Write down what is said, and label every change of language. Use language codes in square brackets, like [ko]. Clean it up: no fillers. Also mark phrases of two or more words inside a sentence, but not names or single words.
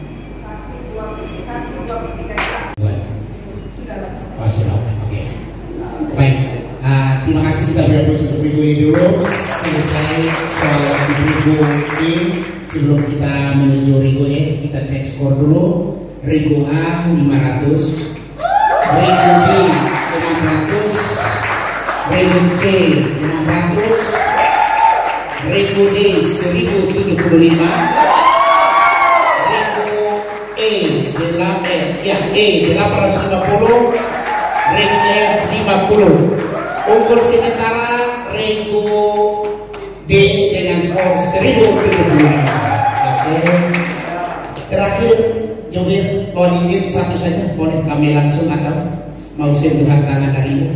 [id] Oke. Baik. Terima kasih kita berhapus untuk Rigo E dulu. Selesai soal Rigo E. Sebelum kita menuju Rigo F, kita cek skor dulu. Rigo A 500, Rigo B 600, Rigo C 600, Rigo D 1075, Rigo E 850, Rigo F 50. Unggul sementara Rigo D dengan skor 1075. Oke. Terakhir, Jumir, mohon izin satu saja, boleh kami langsung atau mau sentuhan tangan darimu?